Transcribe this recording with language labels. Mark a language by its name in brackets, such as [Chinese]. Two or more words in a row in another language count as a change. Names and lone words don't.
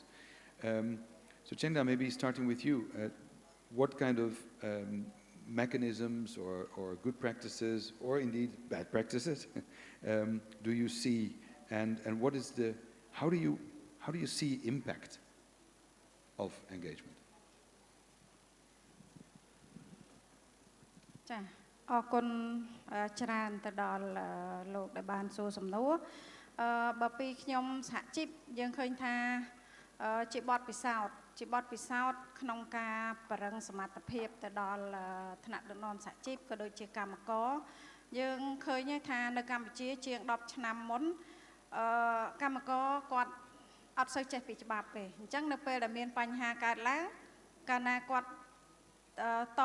[English] So Chengda, maybe starting with you, what kind of mechanisms or good practices, or indeed bad practices, do you see, and what is how do you see impact of engagement? [Khmer] ចាអរគុណច្រើនទៅដល់លោកដែលបានសួរសំណួរបើពីខ្ញុំសហជីពយើង ឃើញថាជាបទពិសោធន៍ក្នុងការបរិងសមត្ថភាពទៅដល់ថ្នាក់ដឹកនាំសហជីពក៏ដូចជាកម្មករយើងឃើញថានៅកម្ពុជាជាង10ឆ្នាំមុនកម្មករគាត់អត់សូវចេះពីច្បាប់ទេអញ្ចឹងនៅពេលដែលមានបញ្ហាកើតឡើងកាលណាគាត់ត